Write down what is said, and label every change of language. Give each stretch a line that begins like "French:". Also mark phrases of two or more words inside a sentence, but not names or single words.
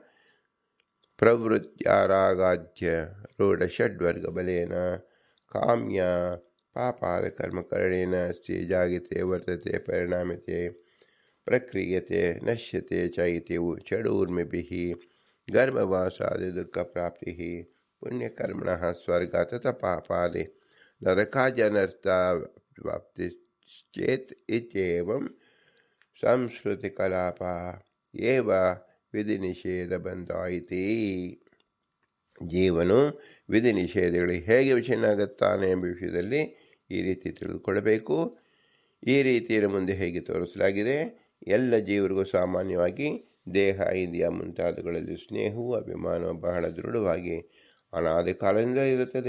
Sanskrit: ಪ್ರವೃತ್ತ್ಯಾರಾಗಾದ್ಯ ರೂಢಷಡ್ವರ್ಗಬಲೇನ ಕಾಮ್ಯ ಪಾಪಾದ ಕರ್ಮಕರಣೇನ ಅಸ್ತಿ ಜಾಯತೆ ವರ್ತತೆ ಪರಿಣಾಮತೆ ಪ್ರಕ್ರಿಯತೆ ನಶ್ಯತೆ ಚ ಇತಿ ಷಡೂರ್ಮಿಭಿಃ ಗರ್ಭವಾಸಾದಿ ದುಃಖಪ್ರಾಪ್ತಿಃ ಪುಣ್ಯಕರ್ಮಣಃ ಸ್ವರ್ಗ ತಥಾ ಪಾಪಾದಿ ನರಕಾದ್ಯನರ್ಥವಾಪ್ತಿಶ್ಚೇತ್ ಇತ್ಯೇವಂ ಸಂಸ್ಕೃತಿಕಲಾಪ ಏವ ವಿಧಿ ನಿಷೇಧ ಬಂಧಾಯಿತಿ.
Kannada: ಜೀವನು ವಿಧಿ ನಿಷೇಧಗಳಿಗೆ ಹೇಗೆ ವಿಷಯನಾಗುತ್ತಾನೆ ಎಂಬ ವಿಷಯದಲ್ಲಿ ಈ ರೀತಿ ತಿಳಿದುಕೊಳ್ಳಬೇಕು. ಈ ರೀತಿಯನ್ನು ಮುಂದೆ ಹೇಗೆ ತೋರಿಸಲಾಗಿದೆ. ಎಲ್ಲ ಜೀವರಿಗೂ ಸಾಮಾನ್ಯವಾಗಿ ದೇಹ ಇಂದ್ರಿಯ ಮುಂತಾದವುಗಳಲ್ಲಿ ಸ್ನೇಹವೂ ಅಭಿಮಾನವು ಬಹಳ ದೃಢವಾಗಿ ಅನಾದಿ ಕಾಲದಿಂದ ಇರುತ್ತದೆ.